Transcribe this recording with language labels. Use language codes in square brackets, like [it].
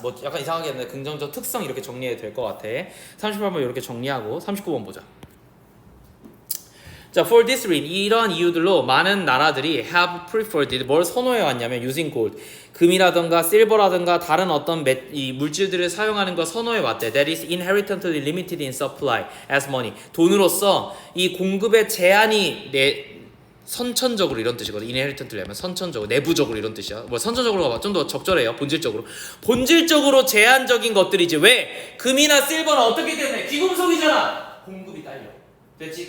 [ko] 뭐 약간 이상하게 했는데 긍정적 특성 이렇게 정리해도 될 것 같아. 38번 이렇게 정리하고 39번 보자. 자, [en] for this reason, [ko] 이런 이유들로 많은 나라들이 [en] have preferred, [ko] 뭘 선호해 왔냐면 [en] using gold, [ko] 금이라든가 silver라든가 다른 어떤 이 물질들을 사용하는 걸 선호해 왔대. [en] That is inherently limited in supply as money. [ko] 돈으로서 이 공급의 제한이 선천적으로 이런 뜻이거든. inherently 하면 선천적으로, 내부적으로 이런 뜻이야. 뭐 선천적으로가 좀 더 적절해요. 본질적으로 제한적인 것들이지. 왜? 금이나 실버는 어떻기 때문에 귀금속이잖아. 공급이 딸려. 됐지?